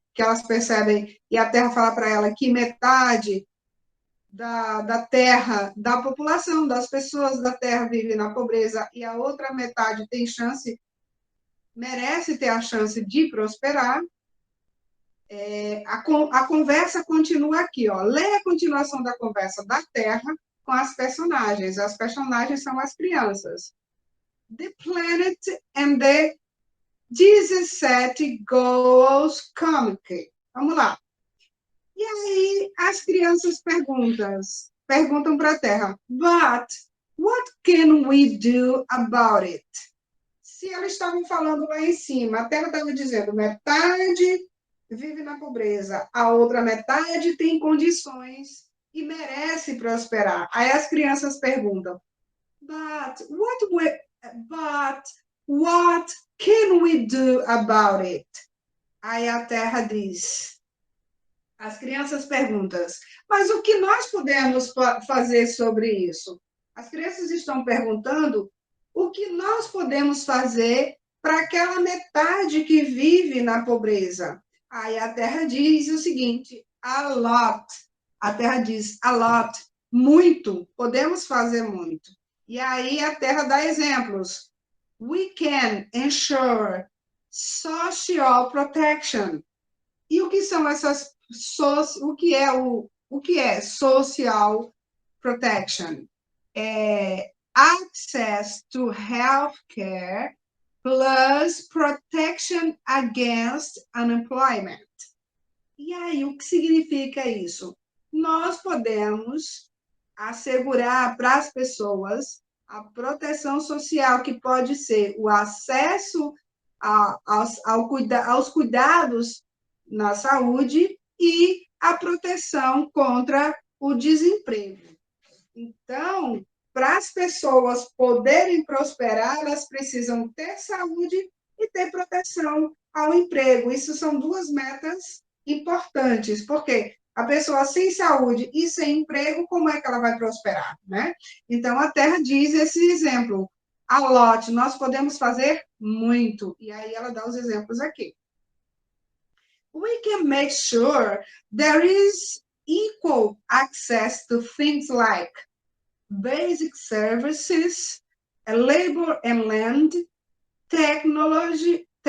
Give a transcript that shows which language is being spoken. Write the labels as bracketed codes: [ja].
[pt] Que elas percebem, e a Terra fala para ela que metade da Terra, da população, das pessoas da Terra vive na pobreza e a outra metade tem chance, merece ter a chance de prosperar. A conversa continua aqui, ó. Lê a continuação da conversa da Terra com as personagens. As personagens são as crianças. [en] The planet and the 17 goals comic. [pt] Vamos lá. E aí as crianças perguntam para a Terra, [en] but what can we do about it? [pt] Se elas estavam falando lá em cima, a Terra estava dizendo metade vive na pobreza, a outra metade tem condições e merece prosperar. Aí as crianças perguntam, [en] but what can we do about it? [pt] Aí a Terra diz, as crianças perguntam, mas o que nós podemos fazer sobre isso? As crianças estão perguntando o que nós podemos fazer para aquela metade que vive na pobreza. Aí a Terra diz o seguinte, [en] a lot. [pt] A Terra diz a lot, muito, podemos fazer muito. E aí a Terra dá exemplos. [en] We can ensure social protection. [pt] E o que são essas o que é social protection? [en] Access to healthcare plus protection against unemployment. [pt] E aí, o que significa isso? Nós podemos assegurar para as pessoas a proteção social, que pode ser o acesso aos cuidados na saúde e a proteção contra o desemprego. Então, para as pessoas poderem prosperar, elas precisam ter saúde e ter proteção ao emprego. Isso são duas metas importantes, porque a pessoa sem saúde e sem emprego, como é que ela vai prosperar, né? Então, a Terra diz esse exemplo. [en] A lot, [pt] nós podemos fazer muito. E aí ela dá os exemplos aqui. [en] We can make sure there is equal access to things like basic services, labor and land, technology,